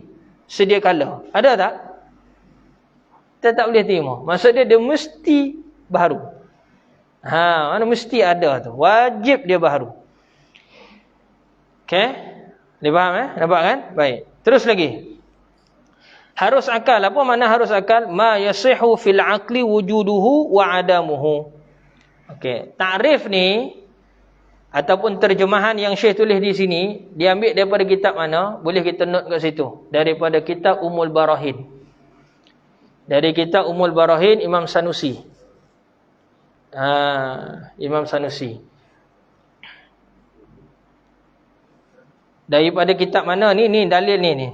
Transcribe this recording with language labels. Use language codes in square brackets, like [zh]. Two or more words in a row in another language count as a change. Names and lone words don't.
[ms] Sedia kala. Ada tak? Kita tak boleh terima. Maksud dia mesti baharu. Mana mesti ada tu. Wajib dia baharu. Okey? Dia faham Nampak kan? Baik. Terus lagi. Harus akal. Apa makna harus akal? [ar] ما يصح في العقل وجوده وعدمه. [ms] Okey. Takrif ni ataupun terjemahan yang Syekh tulis di sini, diambil daripada kitab mana? Boleh kita note kat situ. Daripada kitab Ummul Barahin. Dari kitab Ummul Barahin Imam Sanusi. Imam Sanusi. Daripada kitab mana ni? Ni dalil ni.